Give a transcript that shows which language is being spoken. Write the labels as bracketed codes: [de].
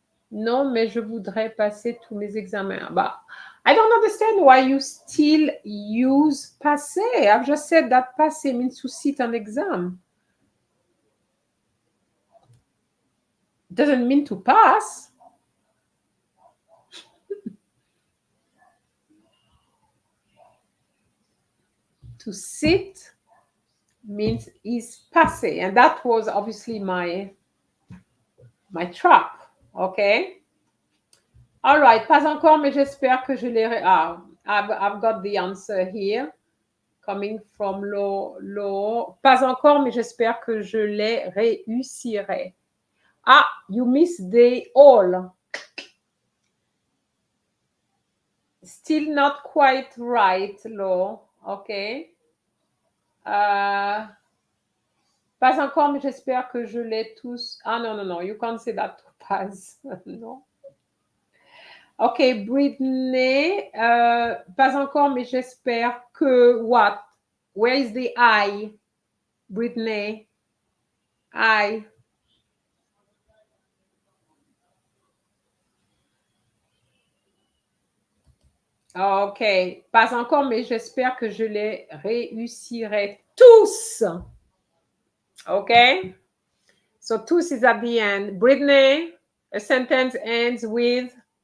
[fr] Non, mais je voudrais passer tous mes examens. [en] But I don't understand why you still use passé. I've just said that passé means to sit an exam. Doesn't mean to pass. To sit means is passé. And that was obviously my trap. Okay? [fr] All right, pas encore, mais j'espère que je l'ai. [en] I've got the answer here, coming from Lo. [fr] Pas encore, mais j'espère que je les réussirai. [en] Ah, you missed the all. Still not quite right, Lo. Okay. [fr] Pas encore, mais j'espère que je l'ai tous. Ah, non. [en] You can't say that to pass. No. [fr] Ok, Britney, pas encore, mais j'espère que [en] what? Where is the I? Britney, I. [fr] Ok, pas encore, mais j'espère que je les réussirai tous. [en] Ok? So tous is at the end. Britney, a sentence ends with